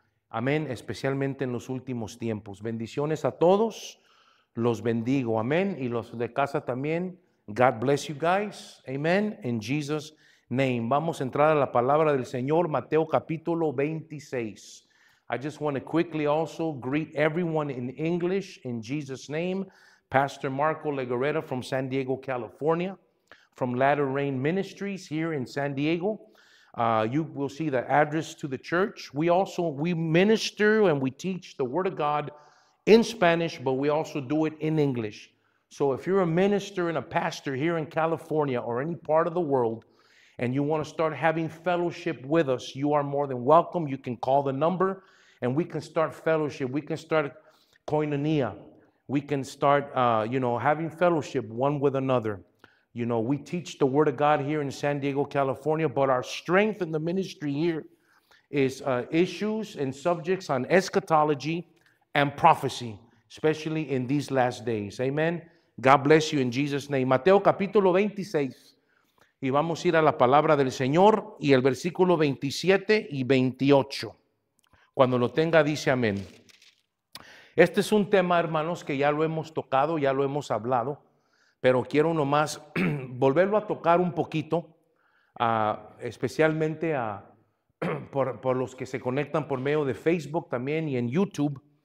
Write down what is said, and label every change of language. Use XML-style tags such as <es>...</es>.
<es>Amén, especialmente en los últimos tiempos. Bendiciones a todos, los bendigo, amén, y los de casa también.</es> <en>God bless you guys, amen, in Jesus' name.</en> <es>Vamos a entrar a la palabra del Señor, Mateo capítulo 26.</es> <en>I just want to quickly also greet everyone in English, in Jesus' name. Pastor Marco Legorreta from San Diego, California, from Latter Rain Ministries here in San Diego. You will see the address to the church. We minister and we teach the Word of God in Spanish, but we also do it in English. So if you're a minister and a pastor here in California or any part of the world, and you want to start having fellowship with us, you are more than welcome. You can call the number and we can start fellowship. We can start koinonia. We can start, having fellowship one with another. We teach the Word of God here in San Diego, California, but our strength in the ministry here is issues and subjects on eschatology and prophecy, especially in these last days. Amen. God bless you in Jesus' name.</en> <es>Mateo capítulo 26. Y vamos a ir a la palabra del Señor y el versículo 27 y 28. Cuando lo tenga, dice amén. Este es un tema, hermanos, que ya lo hemos tocado, ya lo hemos hablado, pero quiero nomás volverlo a tocar un poquito, especialmente por los que se conectan por medio de Facebook también y en YouTube.</es>